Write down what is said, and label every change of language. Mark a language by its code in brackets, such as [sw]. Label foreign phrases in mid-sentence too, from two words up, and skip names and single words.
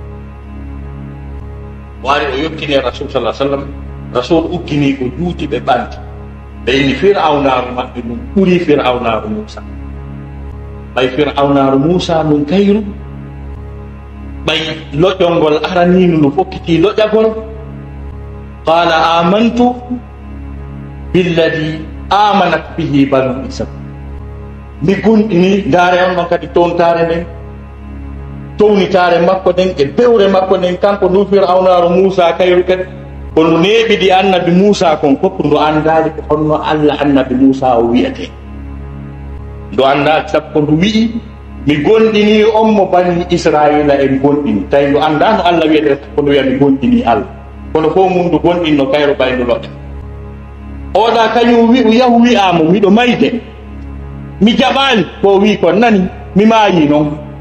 [ff] waari o yottine Rasul sallah sallam Rasul uggini ko juuti ɓe ɓanti ɓeyni fir'aunaru maɓɓe ɗum ɓuri fir'aunaru Musa ɓay fir'aunaru Musa ɗum kayru ɓay loƴƴolngol araninu no fokkiti loƴƴagol [ar] قال آمنت بالذي آمنت به بنو إسرائيل [ff] mi gonɗini ndaare on ɗon kadi tontare nden townitare makko nden e bewre makko nden kanko ndu fir'aunaru Musa kayru kadi kono neeɓiɗi annabi Musa kon fof ndu andali ko honno Allah annabi Musa o wiyete ndu andali sabu ko ndu wi'i mi gonɗini on mo bani Israila en gonɗini tawi ndu anda no Allah wiyete ko ndu wiya mi gonɗini Allah kono fof mum ndu gonɗinno kayro ɓayndu loɗe oɗa kañum yahu wi'amo miɗo mayde mi jaɓani ko wi kon nani mi maayi noon